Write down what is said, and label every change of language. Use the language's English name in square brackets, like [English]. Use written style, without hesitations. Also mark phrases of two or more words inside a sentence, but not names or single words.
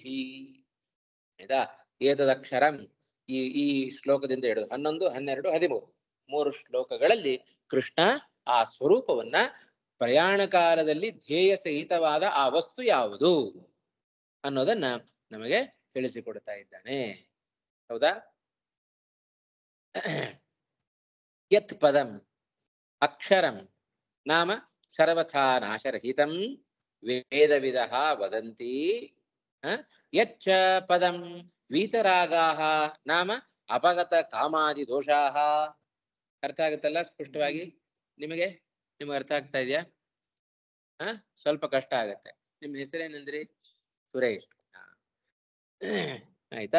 [Kannada] ಆಯ್ತಾ, ಏತದಕ್ಷರಂ ಈ ಶ್ಲೋಕದಿಂದ ಹಿಡಿದು 11, 12, 13 3 ಶ್ಲೋಕಗಳಲ್ಲಿ ಕೃಷ್ಣ ಆ ಸ್ವರೂಪವನ್ನ ಪ್ರಯಾಣ ಕಾಲದಲ್ಲಿ ಧ್ಯೇಯ ಸಹಿತವಾದ ಆ ವಸ್ತು ಯಾವುದು ಅನ್ನೋದನ್ನ ನಮಗೆ ತಿಳಿಸಿಕೊಡ್ತಾ ಇದ್ದಾನೆ. ಹೌದಾ? [Sanskrit] ಯತ್ ಪದಂ ಅಕ್ಷರಂ ನಾಮ ಸರ್ವಥಾ ನಾಶರಹಿತಂ ವೇದವಿದಃ ವದಂತಿ. ಯಚ್ಚ ಪದಂ ವೀತರಾಗಾಃ ನಾಮ ಅಪಗತ ಕಾಮಾದಿ ದೋಷಾಃ. [Kannada] ಅರ್ಥ ಆಗುತ್ತಲ್ಲ ಸ್ಪಷ್ಟವಾಗಿ? ನಿಮಗೆ ಅರ್ಥ ಆಗ್ತಾ ಇದೆಯಾ? ಸ್ವಲ್ಪ ಕಷ್ಟ ಆಗತ್ತೆ. ನಿಮ್ಮ ಹೆಸರೇನಂದ್ರಿ? ಸುರೇಶ್. ಆಯ್ತಾ.